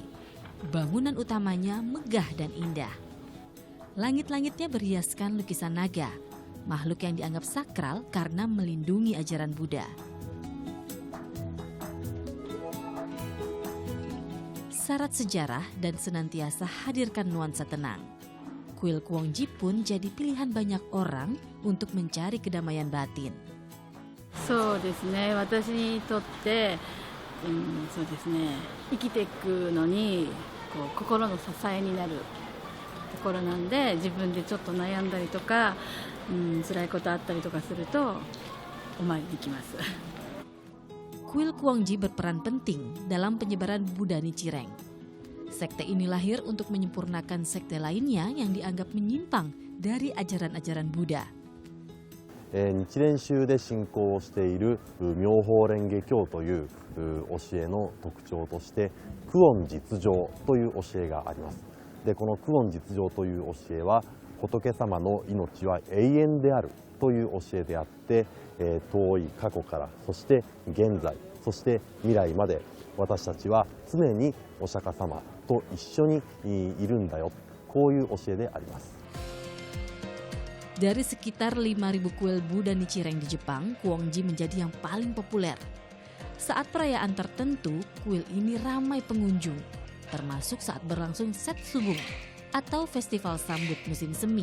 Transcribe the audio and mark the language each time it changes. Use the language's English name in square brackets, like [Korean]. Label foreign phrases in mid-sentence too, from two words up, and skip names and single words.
[Indonesian] Bangunan utamanya megah dan indah. Langit-langitnya berhiaskan lukisan naga, makhluk yang dianggap sakral karena melindungi ajaran Buddha. Syarat sejarah dan senantiasa hadirkan nuansa tenang. Kuil Kuongji pun jadi pilihan banyak orang untuk mencari kedamaian batin. [Japanese] そうですね、私にとって、そうですね、生きていくのにこう心の支えになるところなんで、自分でちょっと悩んだりとか、辛いことあったりとかするとお参りに来ます。 [Indonesian] Kuil Kuongji berperan penting dalam penyebaran Buddha Nichiren. Sekte ini lahir untuk menyempurnakan sekte lainnya yang dianggap menyimpang dari ajaran-ajaran Buddha. [Japanese] 日蓮宗で信仰をしている妙法蓮華経という教えの特徴として久遠実常という教えがあります。でこの久遠実常という教えは仏様の命は永遠であるという教えであって、遠い過去からそして現在そして未来まで私たちは常にお釈迦様と一緒にいるんだよ、こういう教えであります。 [Indonesian] Dari sekitar 5.000 kuil Buddha Nichiren di Jepang, Kuongji menjadi yang paling populer. Saat perayaan tertentu, kuil ini ramai pengunjung, termasuk saat berlangsung Setsubung atau festival sambut musim semi.